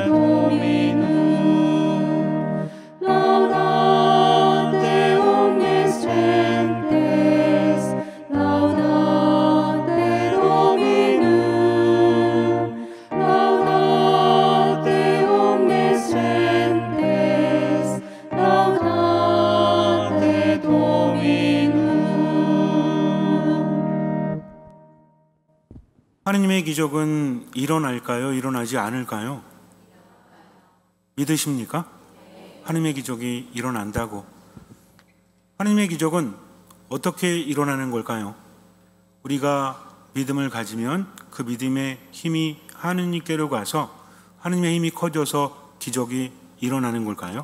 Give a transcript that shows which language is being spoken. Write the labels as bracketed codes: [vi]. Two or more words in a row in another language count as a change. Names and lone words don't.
[la] Dominum laudate omnes gentes laudate Dominum laudate omnes gentes laudate Dominum. [ko] 하느님의 기적은 일어날까요? 일어나지 않을까요? 믿으십니까? 하느님의 기적이 일어난다고. 하느님의 기적은 어떻게 일어나는 걸까요? 우리가 믿음을 가지면 그 믿음의 힘이 하느님께로 가서 하느님의 힘이 커져서 기적이 일어나는 걸까요?